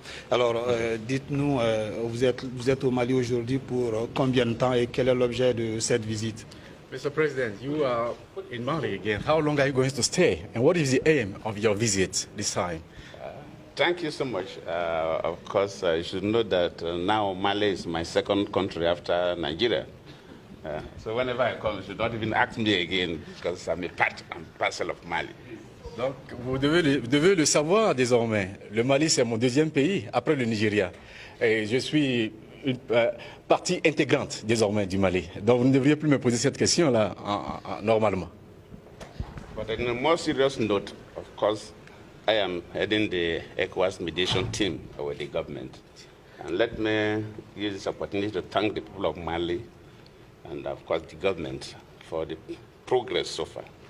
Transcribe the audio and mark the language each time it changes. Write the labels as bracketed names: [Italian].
[French] Alors, dites-nous, vous êtes au Mali aujourd'hui pour combien de temps et quel est l'objet de cette visite? [English] Mr. President, you are in Mali again. How long are you going to stay? And what is the aim of your visit this time? Thank you so much. Of course, you should know that now Mali is my second country after Nigeria. So whenever I come, you should not even ask me again because I'm a part and parcel of Mali. [French] Donc, vous devez le savoir désormais. Le Mali, c'est mon deuxième pays après le Nigeria. Et je suis une partie intégrante désormais du Mali. Donc, vous ne devriez plus me poser cette question-là normalement. [English] But on a more serious note, of course, I am heading the ECOWAS mediation team with the government. And let me use this opportunity to thank the people of Mali and, of course, the government for the progress so far.